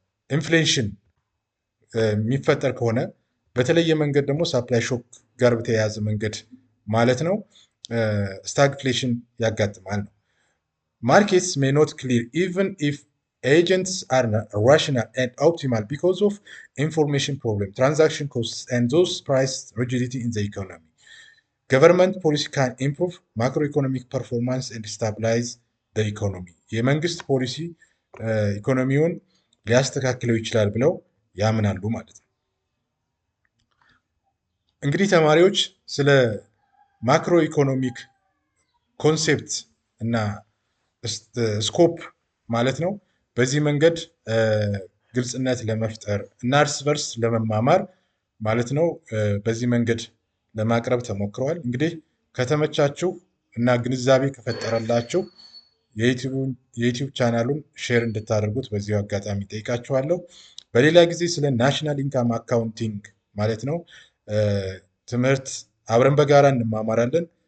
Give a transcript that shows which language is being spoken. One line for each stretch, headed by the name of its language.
Amharic: ኢንፍሌሽን የሚፈጠር ከሆነ በተለየ መንገድ ደግሞ ሳፕላይ ሾክ ጋር በተያያዘ መንገድ ማለት ነው ስታግፍሌሽን ያጋጥማል ነው።
English: ማርኬትስ ሜይ ኖት ክሊር ኢቨን ኢፍ agents are rational and optimal because of information problem, transaction costs, and those price rigidity in the economy. Government policy can improve macroeconomic performance and stabilize the economy.
Amharic: የመንግስት ፖሊሲ ኢኮኖሚውን ሊያስተካክለው ይችላል ብለው ያምናሉ ማለት ነው። እንግዲህ ተማሪዎች ስለ ማክሮ ኢኮኖሚክ ኮንሴፕት እና ስኮፕ ማለት ነው በዚህ መንገድ ግልጽነት ለመፍጠር እና እርስ በርስ ለመማማር ማለት ነው በዚህ መንገድ ለማቅረብ ተሞክረዋል። እንግዲህ ከተመቻችሁ እና ግንዛቤ ከፈጠረላችሁ የዩቲዩብ ቻናሉን ሼር እንድታደርጉት በዚሁ አጋጣሚ ጠይቃችኋለሁ። በሌላ ጊዜ ስለ ናሽናል ኢንካም አካውንቲንግ ማለት ነው ትምህርት አብረን በጋራ እንማማራለን።